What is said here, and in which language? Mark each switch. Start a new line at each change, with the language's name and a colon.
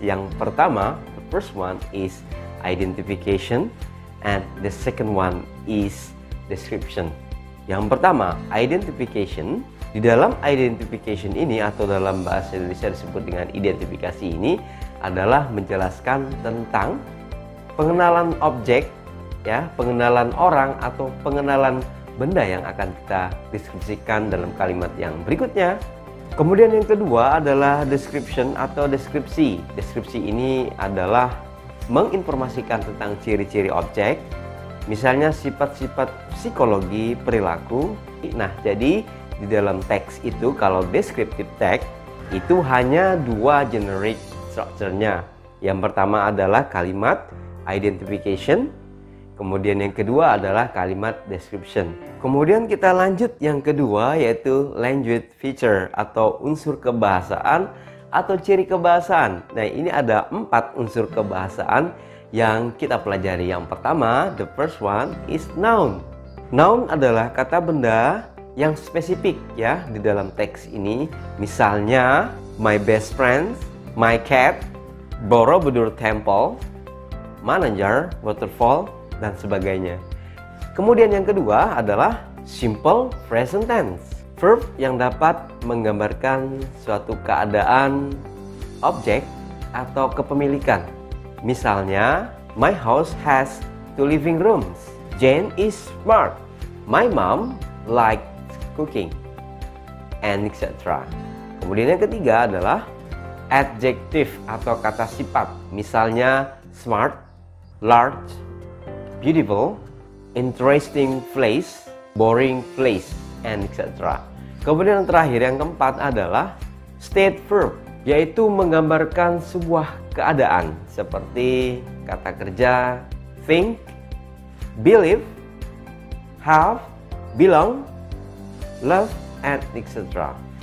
Indonesian: Yang pertama,
English: the first one is identification and the second one is description.
Indonesian: Yang pertama, identification. Di dalam identification ini atau dalam bahasa Indonesia disebut dengan identifikasi ini adalah menjelaskan tentang pengenalan objek, ya, pengenalan orang atau pengenalan benda yang akan kita deskripsikan dalam kalimat yang berikutnya. Kemudian yang kedua adalah description atau deskripsi. Deskripsi ini adalah menginformasikan tentang ciri-ciri objek, misalnya sifat-sifat psikologi, perilaku. Nah, jadi di dalam teks itu kalau descriptive text itu hanya dua generic structure-nya. Yang pertama adalah kalimat identification, kemudian yang kedua adalah kalimat description. Kemudian kita lanjut yang kedua, yaitu language feature atau unsur kebahasaan atau ciri kebahasaan. Nah, ini ada 4 unsur kebahasaan yang kita pelajari. Yang pertama,
English: the first one is noun.
Indonesian: Noun adalah kata benda yang spesifik, ya, di dalam teks ini. Misalnya,
English: my best friend, my cat, Borobudur Temple, manager, waterfall,
Indonesian: dan sebagainya. Kemudian yang kedua adalah simple present tense. Verb yang dapat menggambarkan suatu keadaan, objek, atau kepemilikan. Misalnya,
English: my house has 2 living rooms. Jane is smart. My mom likes cooking, and etc.
Indonesian: Kemudian yang ketiga adalah adjective atau kata sifat. Misalnya,
English: smart, large, beautiful, interesting place, boring place, and etc.
Indonesian: Kemudian yang terakhir, yang keempat adalah state verb, yaitu menggambarkan sebuah keadaan seperti kata kerja
English: think, believe, have, belong, love, and etc.